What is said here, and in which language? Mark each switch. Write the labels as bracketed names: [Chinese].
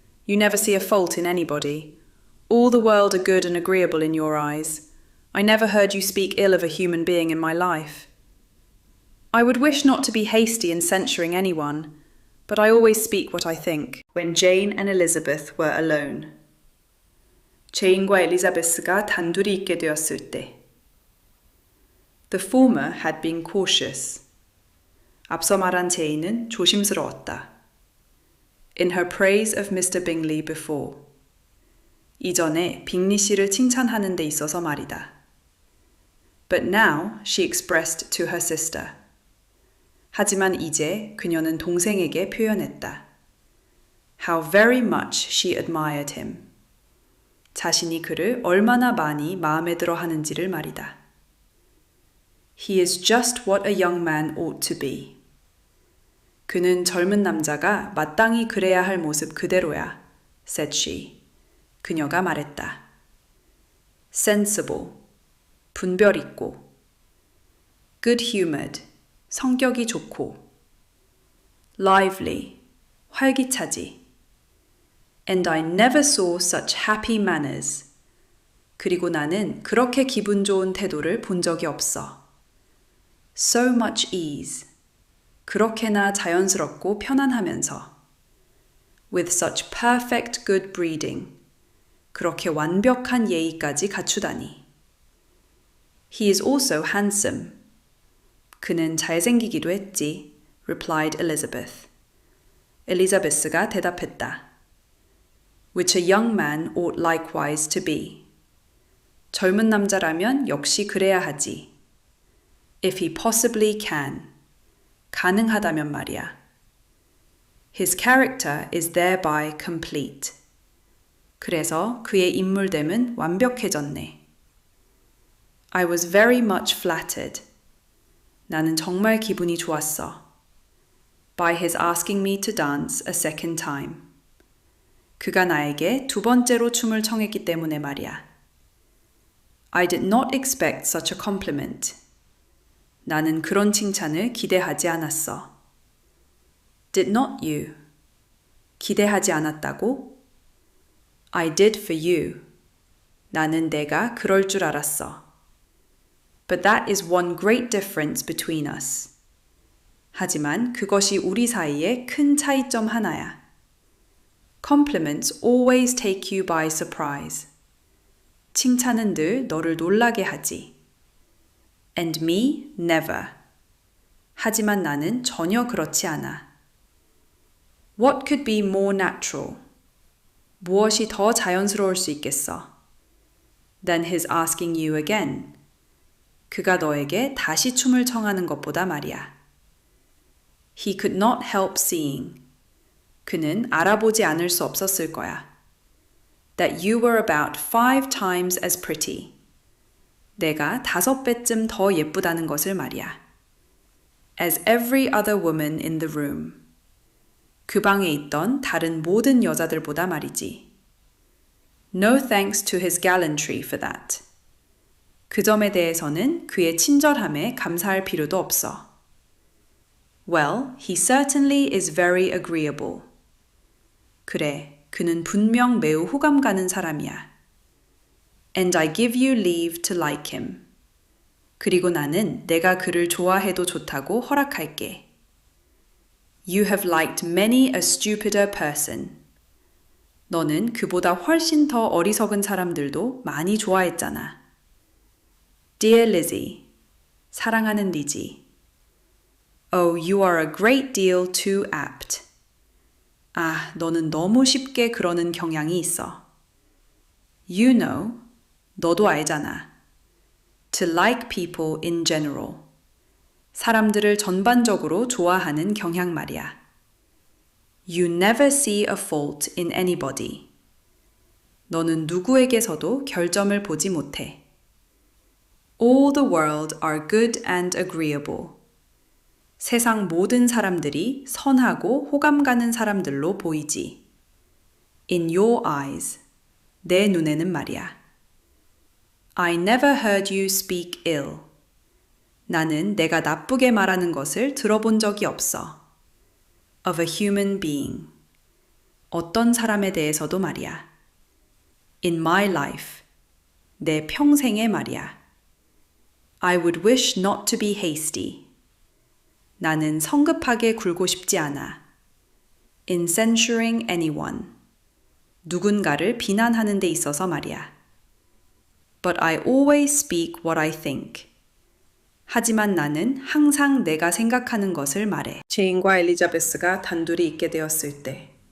[English] You never see a fault in anybody. All the world are good and agreeable in your eyes. I never heard you speak ill of a human being in my life." "I would wish not to be hasty in censuring anyone, but I always speak what I think." When Jane and Elizabeth were alone. [Korean] 제인과 엘리자베스가 단둘이 있게 되었을 때. [English] The former had been cautious. [Korean] 앞서 말한 제인은 조심스러웠다. [English] In her praise of Mr. Bingley before. [Korean] 이전에 빅리 씨를 칭찬하는 데 있어서 말이다. [English] But now she expressed to her sister. [Korean] 하지만 이제 그녀는 동생에게 표현했다. [English] How very much she admired him. [Korean] 자신이 그를 얼마나 많이 마음에 들어 하는지를 말이다. [English] He is just what a young man ought to be. [Korean] 그는 젊은 남자가 마땅히 그래야 할 모습 그대로야, [English] said she. [Korean] 그녀가 말했다. [English] Sensible, [Korean] 분별 있고. [English] Good-humoured, [Korean] 성격이 좋고. [English] Lively, [Korean] 활기차지. [English] And I never saw such happy manners. [Korean] 그리고 나는 그렇게 기분 좋은 태도를 본 적이 없어. [English] So much ease. [Korean] 그렇게나 자연스럽고 편안하면서. [English] With such perfect good breeding. [Korean] 그렇게 완벽한 예의까지 갖추다니. [English] He is also handsome. [Korean] 그는 잘생기기도 했지, [English] replied Elizabeth. [Korean] 엘리자베스가 대답했다. [English] Which a young man ought likewise to be. [Korean] 젊은 남자라면 역시 그래야 하지. [English] If he possibly can. [Korean] 가능하다면 말이야. [English] His character is thereby complete. [Korean] 그래서 그의 인물됨은 완벽해졌네. [English] I was very much flattered. [Korean] 나는 정말 기분이 좋았어. [English] By his asking me to dance a second time. [Korean] 그가 나에게 2번째로 춤을 청했기 때문에 말이야. [English] I did not expect such a compliment. [Korean] 나는 그런 칭찬을 기대하지 않았어. [English] Did not you? [Korean] 기대하지 않았다고? [English] I did for you. [Korean] 나는 내가 그럴 줄 알았어. [English] But that is one great difference between us. [Korean] 하지만 그것이 우리 사이에 큰 차이점 하나야. [English] Compliments always take you by surprise. [Korean] 칭찬은 늘 너를 놀라게 하지. [English] And me, never. [Korean] 하지만 나는 전혀 그렇지 않아. [English] What could be more natural? [Korean] 무엇이 더 자연스러울 수 있겠어? [English] Than his asking you again. [Korean] 그가 너에게 다시 춤을 청하는 것보다 말이야. [English] He could not help seeing. [Korean] 그는 알아보지 않을 수 없었을 거야. [English] That you were about 5 times as pretty. [Korean] 내가 5배쯤 더 예쁘다는 것을 말이야. [English] As every other woman in the room. [Korean] 그 방에 있던 다른 모든 여자들보다 말이지. [English] No thanks to his gallantry for that. [Korean] 그 점에 대해서는 그의 친절함에 감사할 필요도 없어. [English] Well, he certainly is very agreeable. [Korean] 그래, 그는 분명 매우 호감 가는 사람이야. [English] And I give you leave to like him. [Korean] 그리고 나는 내가 그를 좋아해도 좋다고 허락할게. [English] You have liked many a stupider person. [Korean] 너는 그보다 훨씬 더 어리석은 사람들도 많이 좋아했잖아. [English] Dear Lizzie, [Korean] 사랑하는 리지. [English] Oh, you are a great deal too apt. [Korean] 아, 너는 너무 쉽게 그러는 경향이 있어. [English] You know, [Korean] 너도 알잖아. [English] To like people in general. [Korean] 사람들을 전반적으로 좋아하는 경향 말이야. [English] You never see a fault in anybody. [Korean] 너는 누구에게서도 결점을 보지 못해. [English] All the world are good and agreeable. [Korean] 세상 모든 사람들이 선하고 호감 가는 사람들로 보이지. [English] In your eyes. [Korean] 내 눈에는 말이야. [English] I never heard you speak ill. [Korean] 나는 내가 나쁘게 말하는 것을 들어본 적이 없어. [English] Of a human being. [Korean] 어떤 사람에 대해서도 말이야. [English] In my life. [Korean] 내 평생에 말이야. [English] I would wish not to be hasty. [Korean] 나는 성급하게 굴고 싶지 않아. [English] In censuring anyone. [Korean] 누군가를 비난하는 데 있어서 말이야. [English] But I always speak what I think. [Korean] 하지만 나는 항상 내가 생각하는 것을 말해. 제인과 엘리자베스가 단둘이 있게 되었을 때.